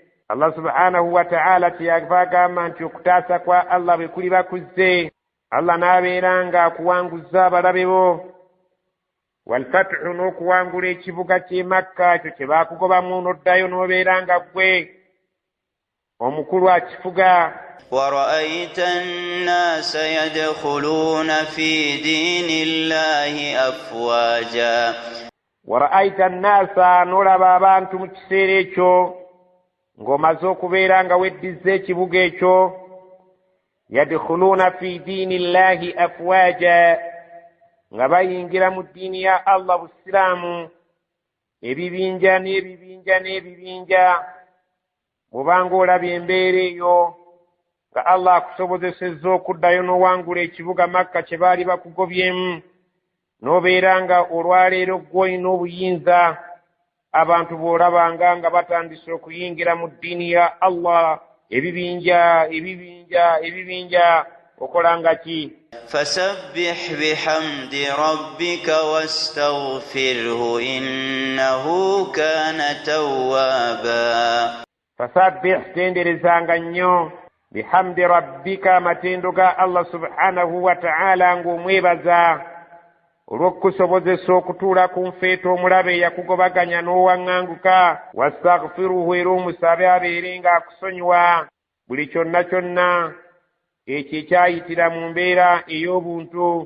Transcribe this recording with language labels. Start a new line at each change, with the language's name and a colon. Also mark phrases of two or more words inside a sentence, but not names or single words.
Arabic: الله سبحانه وتعالى
Ganda: tiyava agamba nti okutaasa kwa Allah bwe kuli bakuzze, Allah n'abeera nga akuwanguza abalabe bo. Walfathu, n'okuwangula ekibuga ky'e Makka ekyo kye baakugobamu n'oddayo n'obeera nga ggwe omukulu akifuga.
Arabic: ورأيت الناس يدخلون في دين الله أفواجا. ورأيت الناس,
Ganda: n'olaba abantu mu kiseera ekyo ng'omaze okubeera nga weddiza ekibuga ekyo,
Arabic: يدخلون في دين الله أفواجا,
Ganda: nga bayingira mu ddiini ya Allah busiraamu ebibinja n'ebibinja n'ebibinja. Bw'obanga olabye embeera eyo nga Allah akusobozesezza okuddayo n'owangula ekibuga Makka kye baali bakugobyemu, n'obeera nga olwaleero gw'olina obuyinza, abantu bw'olabanga nga batandise okuyingira mu ddiini ya Allah ebibinja, okolanga ki?
Arabic: فسبح بحمد ربك واستغفره إنه كان توابا. فسبح,
Ganda: tenderezanga nnyo,
Arabic: بحمد ربك,
Ganda: amatendo ga
Arabic: الله سبحانه وتعالى,
Ganda: ng'omwebaza olw'okukusobozesa okutuula ku nfeeto omulabe eyakugobaganya n'owaŋŋanguka. Wastaghfiruhu, era omusabe abeere ng'akusonyiwa buli kyonna kyonna ekyo ekyayitira mu mbeera ey'obuntu.